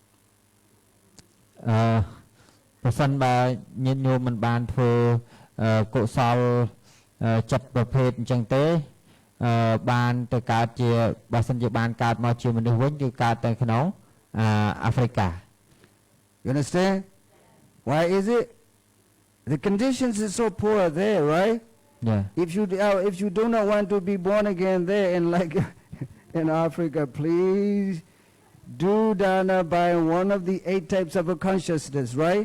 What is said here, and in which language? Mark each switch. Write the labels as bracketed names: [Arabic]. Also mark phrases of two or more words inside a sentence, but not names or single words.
[Khmer] ប្រសិនបើញាតិញោមមិនបានធ្វើកុសលចិត្តប្រភេទអញ្ចឹងទេបានទៅកើតជាបើសិនជាបានកើតមកជាមនុស្សវិញគឺកើតទៅក្នុងអាហ្វ្រិកា [English] You understand? Why is it? The conditions is so poor there, right? Yeah. If you do not want to be born again there in like in Africa, please do dana by one of the 8 types of a consciousness, right?